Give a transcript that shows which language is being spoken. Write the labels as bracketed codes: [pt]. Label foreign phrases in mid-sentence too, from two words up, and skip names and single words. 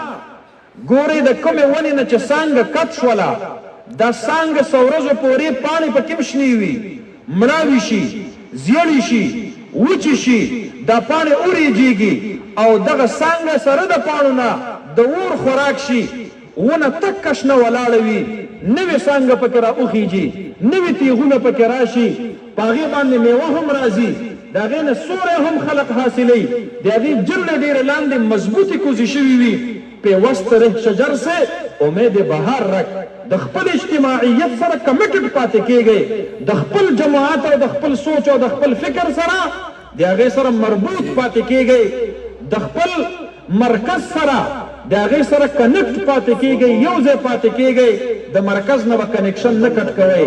[ps] ګورئ د کومې ونې نه چې څانګه کت شوله، دا څانګه څو ورځو پورې پاڼې پکې شنې وي، مړاوي شي، زیړې شي، وچې شي، دا پاڼې وریجېږي او دغه څانګه سره د پاڼو نه د اور خوراک شي، ونه تکه شنه ولاړه وي، نوې څانګه پکې راوخیږي، نوې تیغونه پکې راشي، په هغې باندې میوه هم راځي، د هغې نه سوری هم خلق حاصلوي، د هغې جرړې ډېرې لاندې مضبوطې کوزې شوي وي. [ur] پیوست رہ شجر سے امید بہار رکھ. [ps] د خپل اجتماعیت سره کمیټډ پاتې کیږئ، د خپل جماعت او د خپل سوچ او د خپل فکر سره د هغې سره مربوط پاتې کیږئ، د خپل مرکز سره د هغې سره کنیکټ پاتې کیږئ، یو ځای پاتې کیږئ، د مرکز نه به کنیکشن نه کټ کوئ.